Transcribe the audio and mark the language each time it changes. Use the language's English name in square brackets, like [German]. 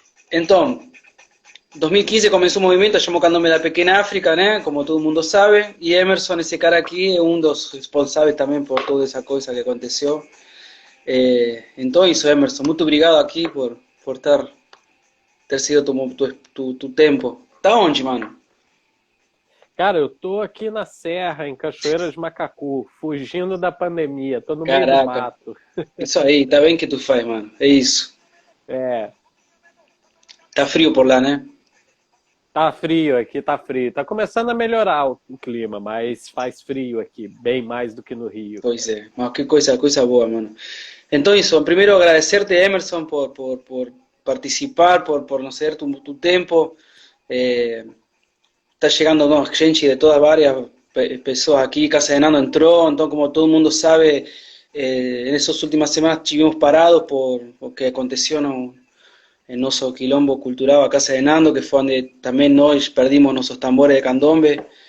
[Spanish] Entonces, 2015 comenzó un movimiento llamado Candombe de la Pequeña África, ¿no?, como todo el mundo sabe, y Emerson, ese cara aquí, es uno de los responsables también por toda esa cosa que aconteció. [Portuguese] Entonces, Emerson, muy obrigado aquí por ter sido tu tempo. Tá onde, mano? Cara, eu tô aqui na Serra, em Cachoeira de Macacu, fugindo da pandemia, tô no meio do Caraca, mato. isso aí, tá bem que tu faz, mano. É isso. É, Tá frio por lá, né? tá frio aqui, tá frio. Tá começando a melhorar o clima, mas faz frio aqui, bem mais do que no Rio. Pois é, mas que coisa boa, mano. Então, isso, primeiro agradecerte, Emerson, por participar, por nos ceder tu tempo. [Spanish] Está llegando, ¿no?, gente de todas varias pessoas aquí. Casa de Nando entró, entonces, como todo el mundo sabe, en esas últimas semanas estuvimos parados por lo que aconteció en nuestro quilombo cultural a Casa de Nando, que fue donde también nos perdimos nuestros tambores de candombe.